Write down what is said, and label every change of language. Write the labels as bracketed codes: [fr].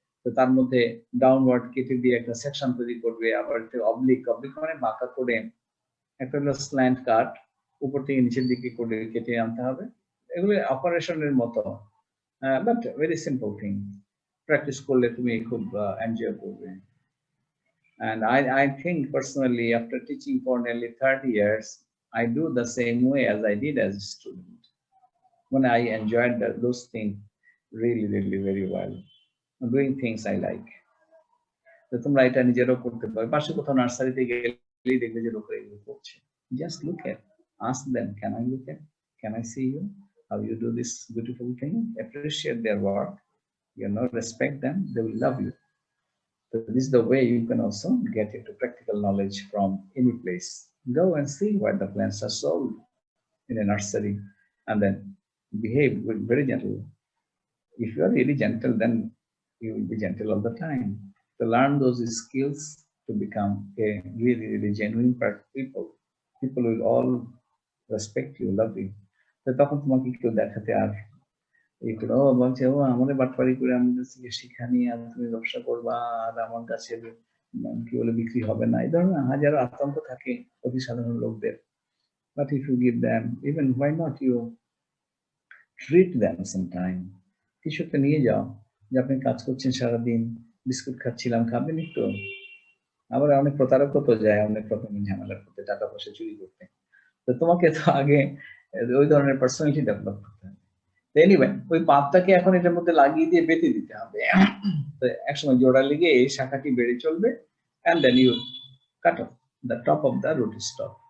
[bn] তো তার মধ্যে ডাউনওয়ার্ড কেটে দিয়ে একটা সেকশন তৈরি করবে, আবার একটা অবলিক মানে বাঁকা করে একটা হলো স্ল্যান্ট কাট, উপর থেকে নিচের দিকে করে কেটে আনতে হবে। এগুলো অপারেশনের মতো, [en] But very simple thing. [bn] Practice করলে তুমি খুব এনজয় করবে। [en] And I think personally, after teaching for nearly 30 years, I do the same way as I did as a student. When I enjoyed those things really very well. Doing things I like. [bn] তো তোমরা এটা নিজেরাও করতে পারো। পাশে কোথাও নার্সারিতে গেলেই দেখবে যে লোকেরা এগুলো করছে। [en] Just look at, ask them, can I look at, can I see you, how you do this beautiful thing? Appreciate their work, respect them, they will love you. So this is the way you can also get into practical knowledge from any place. Go and see where the plants are sold in a nursery, and then behave very gentle. If you are really gentle, then you will be gentle all the time. To learn those skills to become a really genuine people. People will all respect you, love you. [bn] So তখন তোমাকে কেউ দেখাতে আর এইগুলো বলছে, ও আমাদের বাটপাড়ি করে আমি শিক্ষা নিয়ে আর তুমি ব্যবসা করবা আর আমার কাছে কি বলে বিক্রি হবে না, এই ধরনের হাজারো আতঙ্ক থাকে অতি সাধারণ লোকদের। [en] But if you give them, even why not you treat them sometime, [bn] কিছু একটা নিয়ে যাও, যে আপনি কাজ করছেন সারাদিন, বিস্কুট খাচ্ছিলাম, খাবেন একটু। আবার অনেক প্রতারক তো যায় অনেক রকমের ঝামেলা করতে, টাকা পয়সা চুরি করতে। তো তোমাকে তো আগে ওই ধরনের পার্সোনালিটি ডেভেলপ করতে হবে। এনিওয়ে, ওই পাতটাকে এখন এটার মধ্যে লাগিয়ে দিয়ে বেঁধে দিতে হবে। তো একসময় জোড়া লেগে এই শাখাটি বেড়ে চলবে, [en] and then you cut off the top of the root stock.